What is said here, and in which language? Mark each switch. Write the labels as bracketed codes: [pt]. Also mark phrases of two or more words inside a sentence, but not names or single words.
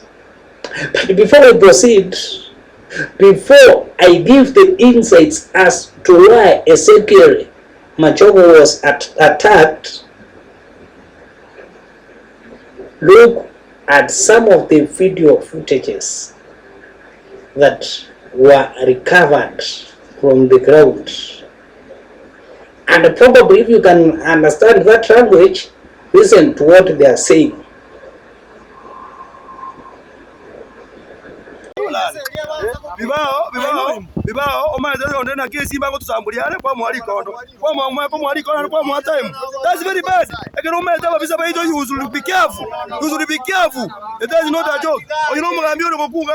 [en] But before we proceed, before I give the insights as to why Geoffrey Machogu was attacked, look at some of the video footages that were recovered from the ground. And probably if you can understand that language, listen to what they are saying. [guz] Bibao omaze ondena Kisii bango tusambuliane kwa mwarikondo kwa mwarikondo kwa mwatime. [en] That's very bad. Again [guz] omaze babisa baito, [en] you should be careful. You should be careful. It is not a joke. Oh, you know [guz] mugambi onokunga.